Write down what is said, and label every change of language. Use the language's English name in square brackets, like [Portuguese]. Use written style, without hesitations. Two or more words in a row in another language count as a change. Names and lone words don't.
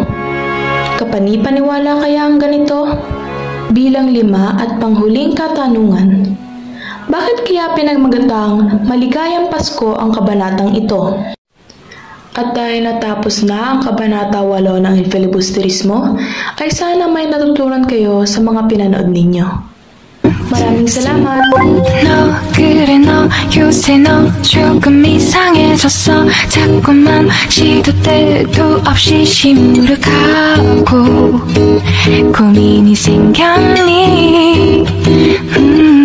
[Filipino] Kapani-paniwala kaya ang ganito? Bilang lima at panghuling katanungan, bakit kaya pinagmagatang Maligayang Pasko ang kabanatang ito? At dahil natapos na ang Kabanata 8 ng El Filibusterismo, ay sana may natutunan kayo sa mga pinanood ninyo. Maraming salamat! [Korean] 너 그래 너 요새 너 조금 이상해졌어 자꾸만 시도 때도 없이 시무룩하고 고민이 생겼니